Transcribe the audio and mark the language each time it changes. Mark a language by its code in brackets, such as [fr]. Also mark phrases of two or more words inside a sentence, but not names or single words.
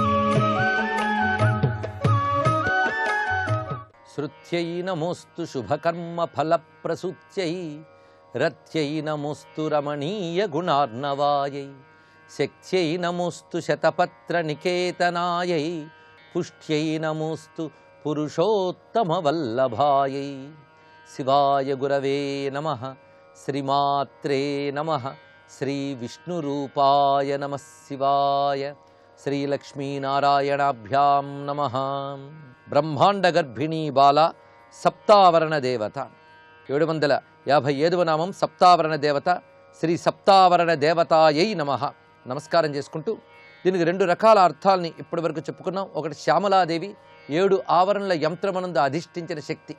[sa] श्रुत्यै नमोऽस्तु शुभकर्मफलप्रसूत्यै रथ्यै नमोऽस्तु रमणीयगुणार्णवायै शक्त्यै नमोऽस्तु शतपत्रनिकेतनायै पुष्ट्यै नमोऽस्तु पुरुषोत्तमवल्लभायै। शिवाय गुरवे नमः। श्रीमात्रे नमः। श्रीविष्णुरूपाय नमः शिवाय। श्रीलक्ष्मीनारायणाभ्यां नमः। [te] బ్రహ్మాండ గర్భిణీ బాల సప్తావరణ దేవత 757వ నామం సప్తావరణ దేవత [sa] శ్రీ సప్తావరణ దేవతాయై నమః. [te] నమస్కారం చేసుకుంటూ దీనికి 2 రకాల అర్థాలని ఇప్పటి వరకు చెప్పుకున్నాం. ఒకటి శ్యామలాదేవి 7 ఆవరణల యంత్రమనందు అధిష్ఠించిన శక్తి.